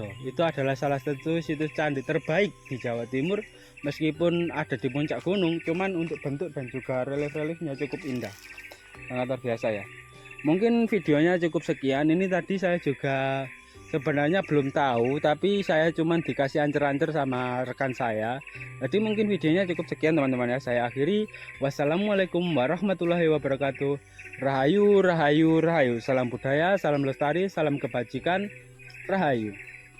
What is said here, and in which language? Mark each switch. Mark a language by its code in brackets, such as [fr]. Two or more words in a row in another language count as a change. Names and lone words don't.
[id] Itu adalah salah satu situs candi terbaik di Jawa Timur, meskipun ada di puncak gunung, cuman untuk bentuk dan juga relief-reliefnya cukup indah, sangat luar biasa ya. Mungkin videonya cukup sekian. Ini tadi saya juga sebenarnya belum tahu, tapi saya cuman dikasih ancer-ancer sama rekan saya. Jadi mungkin videonya cukup sekian teman-teman ya. Saya akhiri. [ar] والسلام عليكم ورحمة الله وبركاته. [jv] Rahayu, rahayu, rahayu. [id] Salam budaya, salam lestari, salam kebajikan. Rahayu.